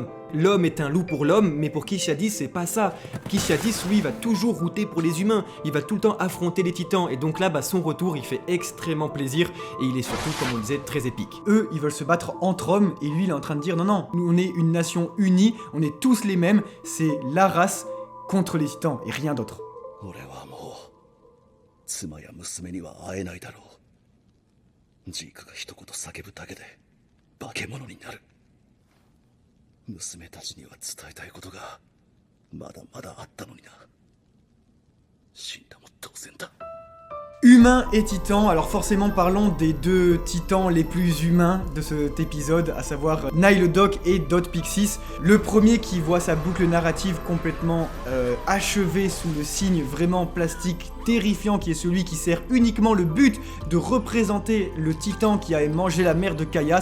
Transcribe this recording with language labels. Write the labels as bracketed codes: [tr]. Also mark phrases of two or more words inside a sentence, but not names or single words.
[fr] L'homme est un loup pour l'homme, mais pour Kish Adis, c'est pas ça. Kish Adis, lui, va toujours router pour les humains. Il va tout le temps affronter les titans. Et donc là, son retour, il fait extrêmement plaisir. Et il est surtout, comme on le disait, très épique. Eux, ils veulent se battre entre hommes, et lui, il est en train de dire non, non, nous, on est une nation unie, on est tous les mêmes, c'est la race contre les titans, et rien d'autre. [ja] 俺はもう妻や娘には会えないだろう。ジークが一言叫ぶだけで化け物になる。娘たちには伝えたいことがまだまだあったのにな。死んだも当然だ。 [fr] Humains et titans, alors forcément parlons des deux titans les plus humains de cet épisode, à savoir Nihlodok et Dot Pixis. Le premier qui voit sa boucle narrative complètement achevée sous le signe vraiment plastique terrifiant qui est celui qui sert uniquement le but de représenter le titan qui a mangé la mère de Kaya.